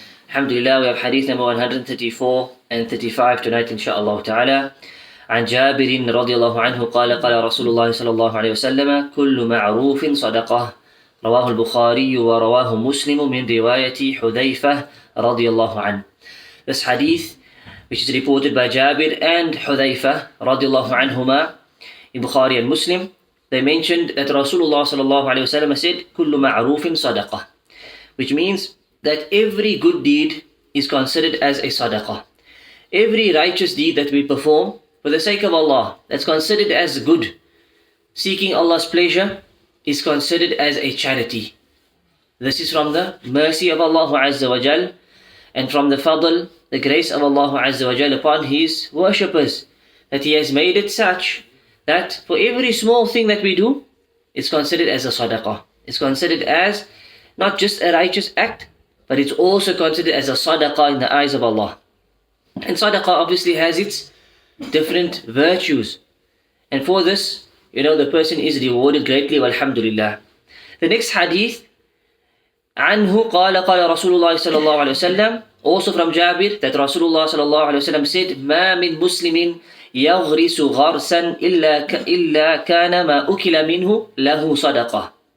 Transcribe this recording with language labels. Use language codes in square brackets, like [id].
[en] Alhamdulillah, we have hadith number 134 and 35 tonight inshaAllah ta'ala. [ar] عن جابر رضي الله عنه قال قال رسول الله صلى الله عليه وسلم كل معروف صدقة رواه البخاري ورواه مسلم من رواية حذيفة رضي الله عنه. [en] This hadith, which is reported by Jabir and Hudhayfa radiallahu anhuma in Bukhari and Muslim, they mentioned that Rasulullah sallallahu alayhi wa sallam said, [ar] كُلُّ مَعْرُوفٍ صَدَقَةٍ, [en] which means that every good deed is considered as a sadaqah. Every righteous deed that we perform for the sake of Allah, that's considered as good. Seeking Allah's pleasure is considered as a charity. This is from the mercy of Allah Azza wa Jal and from the fadl, the grace of Allah Azza wa Jal upon His worshippers, that He has made it such that for every small thing that we do, it's considered as a sadaqah. It's considered as not just a righteous act, but it's also considered as a sadaqah in the eyes of Allah. And sadaqah obviously has its different virtues. And for this, the person is rewarded greatly, walhamdulillah. The next hadith, [ar] عنه قال قال رسول الله صلى الله عليه وسلم, [en] also from Jabir, that Rasulullah sallallahu alayhi wa sallam said, [ar] مَا مِن مُسْلِمٍ يَغْرِسُ غَرْسًا إِلَّا كَانَ مَا أُكِلَ مِنْهُ لَهُ صَدَقَةً.